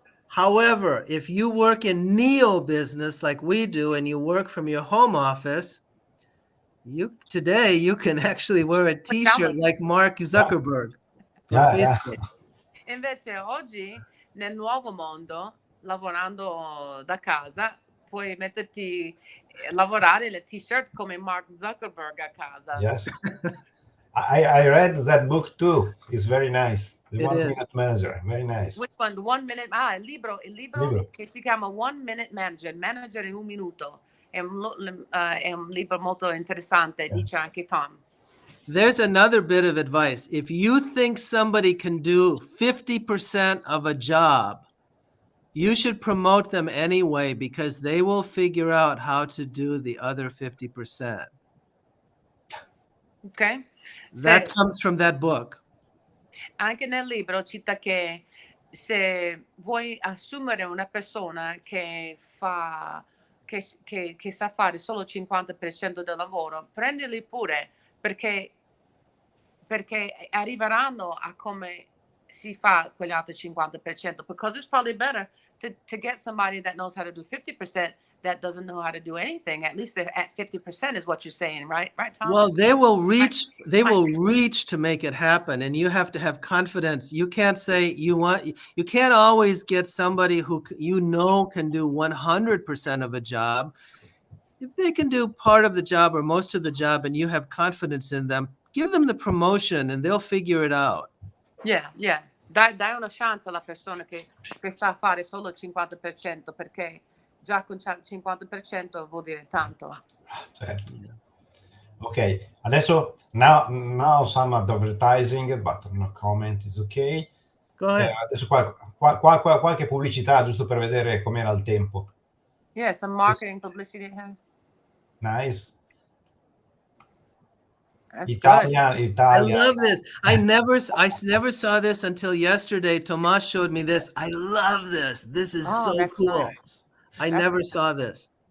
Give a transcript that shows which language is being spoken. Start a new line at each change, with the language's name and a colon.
English: However, if you work in neo business like we do and you work from your home office, today you can actually wear a t-shirt like Mark Zuckerberg from Facebook.
Italian: Invece oggi nel nuovo mondo, lavorando da casa, puoi metterti lavorare le t-shirt come Mark Zuckerberg a casa.
English: Yes. I read that book too. It's very nice. The One Minute Manager. Very nice. Which one? The 1 Minute.
Italian: Il libro che si chiama One Minute Manager, Manager in un minuto. È un libro molto interessante, dice anche Tom.
English: There's another bit of advice. If you think somebody can do 50% of a job, you should promote them anyway because they will figure out how to do the other 50%. Okay? That comes from that book.
Italian: Anche nel libro cita che se vuoi assumere una persona che sa fare solo il 50% del lavoro, prendili pure perché arriveranno a come si fa quegli altri 50%,
English: because it's probably better to get somebody that knows how to do 50% that doesn't know how to do anything. At least they're at 50% is what you're saying, right, Tom? Well, they will reach to make it happen, and you have to have confidence. You can't say you can't always get somebody who can do 100% of a job. If they can do part of the job or most of the job and you have confidence in them, give them the promotion and they'll figure it out. Yeah.
Italian: Dai una chance alla persona che sa fare solo il 50%, perché già con il 50% vuol dire tanto. Certo.
English: Ok,
Italian: adesso
English: now some advertising, but no comment is ok. Go ahead.
Italian: Adesso qualche pubblicità giusto per vedere com'era il tempo.
English: Yeah, some marketing publicity. Nice. That's
Italian: Italia.
English: I love this. I never saw this until yesterday. Tomas showed me this. I love this. This is so cool. Nice. I never saw this.